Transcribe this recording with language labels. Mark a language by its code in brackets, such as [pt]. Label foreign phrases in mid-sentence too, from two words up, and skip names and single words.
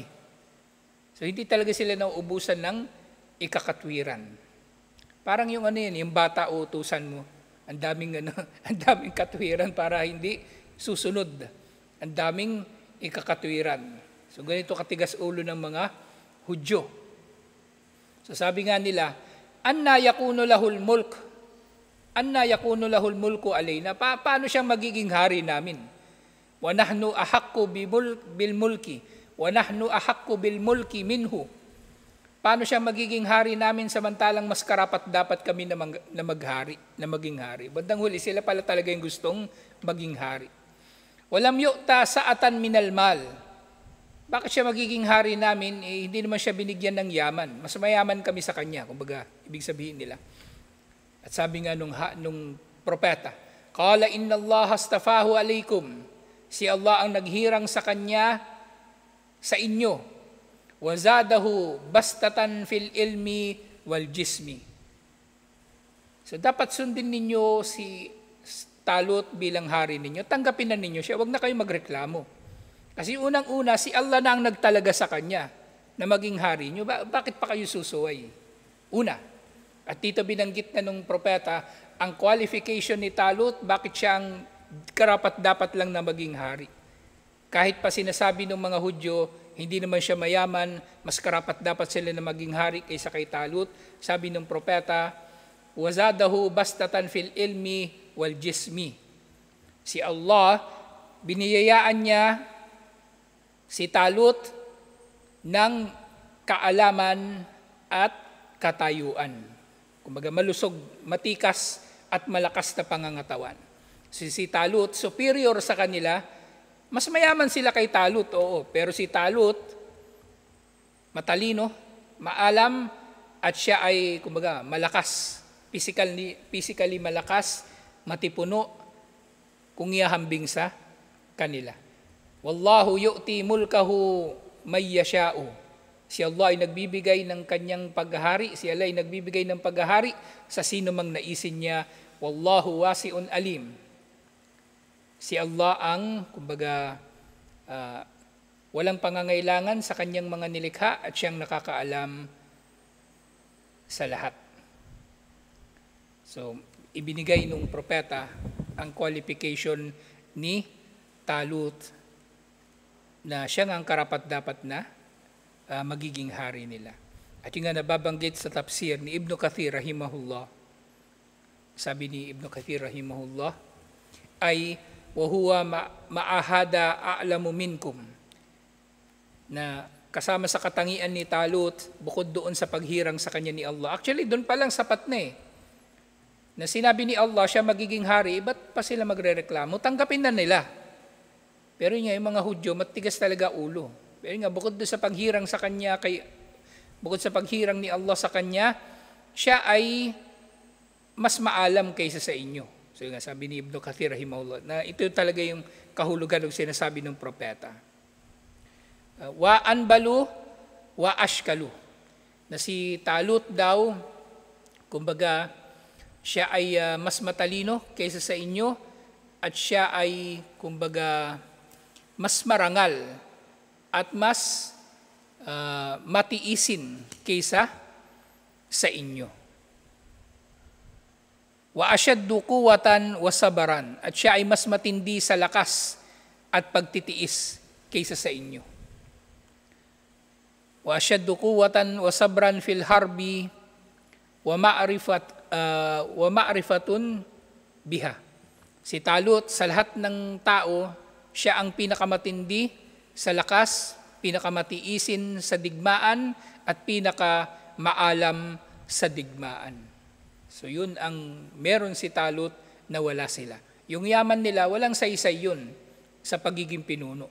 [tl] So hindi talaga sila nauubusan ng ikakatwiran. Parang yung yung bata utusan mo. Ang daming katwiran para hindi susunod. Ang daming ikakatwiran. So ganito katigas ulo ng mga Hudyo. So sabi nga nila, [ar] أنى يكون له الملك? أنى يكون له الملك علينا? [tl] Paano siyang magiging hari namin? [ar] ونحن أحق بالملك ونحن أحق بالملك منه. [tl] Paano siya magiging hari namin samantalang mas karapat dapat kami na maging hari? Bandang huli, sila pala talaga yung gustong maging hari. [ar] ولم يؤت سعة من المال. [tl] Bakit siya magiging hari namin? Hindi naman siya binigyan ng yaman. Mas mayaman kami sa kanya, kumbaga, ibig sabihin nila. At sabi nga nung propeta, [ar] قال إن الله اصطفاه عليكم. [tl] Si Allah ang naghirang sa kanya, sa inyo. [ar] وزاده بسطة في العلم والجسم. [tl] So dapat sundin ninyo si Talut bilang hari ninyo. Tanggapin na ninyo siya. Huwag na kayo magreklamo. Kasi unang-una, si Allah na ang nagtalaga sa kanya na maging hari nyo. Bakit pa kayo susuway? Una, at dito binanggit na nung propeta, ang qualification ni Talut, bakit siya ang karapat-dapat lang na maging hari. Kahit pa sinasabi ng mga Hudyo, hindi naman siya mayaman, mas karapat-dapat sila na maging hari kaysa kay Talut. Sabi ng propeta, [ar] وزاده بسطة في العلم والجسم. [tl] Si Allah, biniyayaan niya si Talut ng kaalaman at katayuan. Kumbaga malusog, matikas at malakas na pangangatawan. Si Talut, superior sa kanila, mas mayaman sila kay Talut, oo. Pero si Talut, matalino, maalam, at siya ay, kumbaga, malakas. Physically malakas, matipuno, kung ihahambing sa kanila. [ar] والله يؤتي ملكه من يشاء. [tl] Si Allah ay nagbibigay ng kanyang paghahari. Si Allah ay nagbibigay ng paghahari sa sino mang naisin niya. [ar] والله واسع عليم. [tl] Si Allah ang, kumbaga, walang pangangailangan sa kanyang mga nilikha at siyang nakakaalam sa lahat. So, ibinigay nung propeta ang qualification ni Talut na siya nga ang karapat-dapat na magiging hari nila. At yung nga nababanggit sa tafsir ni Ibn Kathir rahimahullah, sabi ni Ibn Kathir rahimahullah, [ar] أي وهو مع هذا أعلم منكم, [tl] na kasama sa katangian ni Talut, bukod doon sa paghirang sa kanya ni Allah. Actually, doon pa lang sapat na na sinabi ni Allah siya magiging hari, ba't pa sila magrereklamo? Tanggapin na nila. Pero yun nga, yung mga Hudyo, matigas talaga ulo. Pero nga, bukod doon sa paghirang sa kanya, bukod sa paghirang ni Allah sa kanya, siya ay mas maalam kaysa sa inyo. So yung nga, sabi ni Ibn Kathir rahimahullah, na ito talaga yung kahulugan ng sinasabi ng propeta. [ar] وأنبل، وأشكل. [tl] Na si Talut daw, kumbaga, siya ay mas matalino kaysa sa inyo at siya ay, kumbaga, mas marangal at mas matiisin kaysa sa inyo. [ar] وأشد قوة وصبرا, [tl] at siya ay mas matindi sa lakas at pagtitiis kaysa sa inyo. [ar] وأشد قوة وصبرا في الحرب ومعرفة بها. [tl] Si Talut, sa lahat ng tao, siya ang pinakamatindi sa lakas, pinakamatiisin sa digmaan, at pinakamaalam sa digmaan. So yun ang meron si Talut na wala sila. Yung yaman nila, walang saysay yun sa pagiging pinuno.